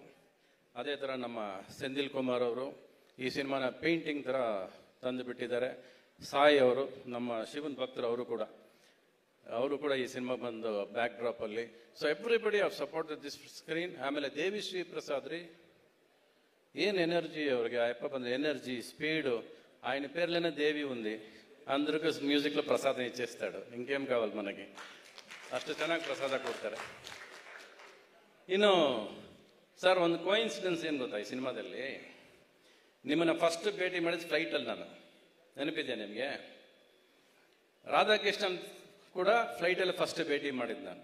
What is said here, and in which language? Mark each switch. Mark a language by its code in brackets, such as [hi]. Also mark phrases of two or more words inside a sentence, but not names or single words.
[kn] ಅದೇ ಥರ ನಮ್ಮ ಸೆಂದಿಲ್ ಕುಮಾರ್ ಅವರು ಈ ಸಿನಿಮಾನ ಪೇಂಟಿಂಗ್ ಥರ ತಂದು ಬಿಟ್ಟಿದ್ದಾರೆ. ಸಾಯಿ ಅವರು, ನಮ್ಮ ಶಿವನ್ ಭಕ್ತರು, ಅವರು ಕೂಡ ಈ ಸಿನಿಮಾ ಬಂದು ಬ್ಯಾಕ್ ಡ್ರಾಪಲ್ಲಿ. [en] So everybody have supported this screen. [kn] ಆಮೇಲೆ ದೇವಿ ಶ್ರೀ ಪ್ರಸಾದ್ ರೀ, ಏನು ఎనర్జీ ಅವ್ರಿಗೆ. [te] అయ్యప్ప ಬಂದ ఎనర్జీ, స్పీడ్, ఆయన పేర్లోనే దేవి ఉంది. అందరికీ మ్యూజిక్లో ప్రసాదం ఇచ్చేస్తాడు. ఇంకేం కావాలి మనకి, [kn] ಅಷ್ಟು ಚೆನ್ನಾಗಿ ಪ್ರಸಾದ ಕೊಡ್ತಾರೆ. ಇನ್ನು ಸರ್, ಒಂದು ಕೋಇನ್ಸಿಡೆನ್ಸ್ ಏನು ಗೊತ್ತಾ, ಈ ಸಿನಿಮಾದಲ್ಲಿ ನಿಮ್ಮನ್ನು ಫಸ್ಟ್ ಭೇಟಿ ಮಾಡಿದ ಫ್ಲೈಟಲ್ಲಿ ನಾನು, ನೆನಪಿದೆ ನಿಮಗೆ? ರಾಧಾಕೃಷ್ಣನ್ ಕೂಡ ಫ್ಲೈಟಲ್ಲಿ ಫಸ್ಟ್ ಭೇಟಿ ಮಾಡಿದ್ದು ನಾನು.